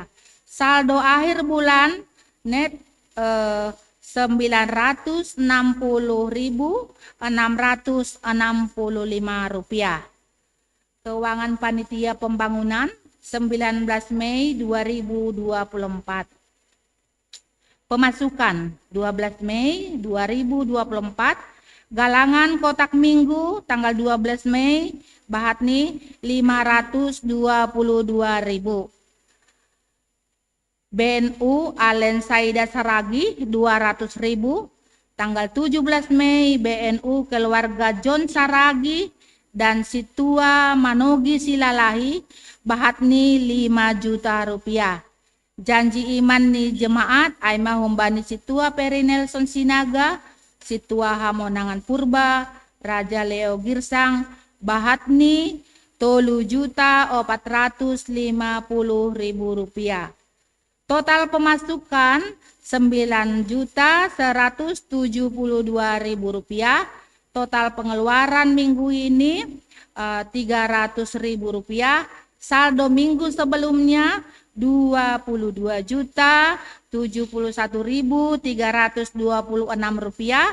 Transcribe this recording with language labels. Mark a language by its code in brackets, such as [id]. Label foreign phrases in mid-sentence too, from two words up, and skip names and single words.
[id] Saldo akhir bulan net 960.665 rupiah. Keuangan panitia pembangunan 19 Mei 2024. Pemasukan 12 Mei 2024. Galangan kotak minggu tanggal 12 Mei Bahatni 522.000. BNU Alen Saida Saragi 200.000. Tanggal 17 Mei BNU keluarga John Saragi dan Situa Manogi Silalahi Bahatni 5 juta rupiah. Janji iman ni jemaat Aima Humbani Situa Peri Nelson Sinaga, Situa Hamonangan Purba, Raja Leo Girsang Bahatni 3.450.000 rupiah. Total pemasukan 9.172.000 rupiah. Total pengeluaran minggu ini 300.000 rupiah. Saldo minggu sebelumnya 22.071.326 rupiah.